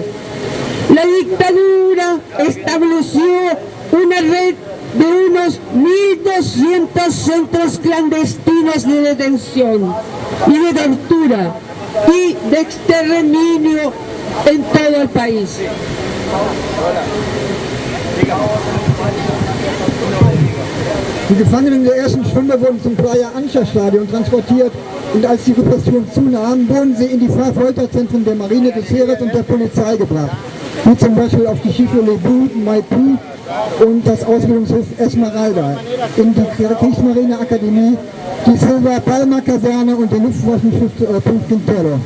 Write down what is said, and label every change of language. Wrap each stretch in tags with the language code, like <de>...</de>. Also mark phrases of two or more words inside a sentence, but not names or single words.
<es>La dictadura estableció una red de unos 1.200 centros clandestinos de detención y de tortura y de exterminio en todo el país.</es> <de>Die Gefangenen der ersten Stunde wurden zum Praia Anscha-Stadion transportiert und als die Repression zunahm, wurden sie in die Folterzentren der Marine, des Heeres und der Polizei gebracht, wie zum Beispiel auf die Schiffe Lebu, Maipu und das Ausbildungshof Esmeralda, in die Kriegsmarineakademie, die Silva Palma Kaserne und den Luftwaffenstützpunkt Quintero.</de>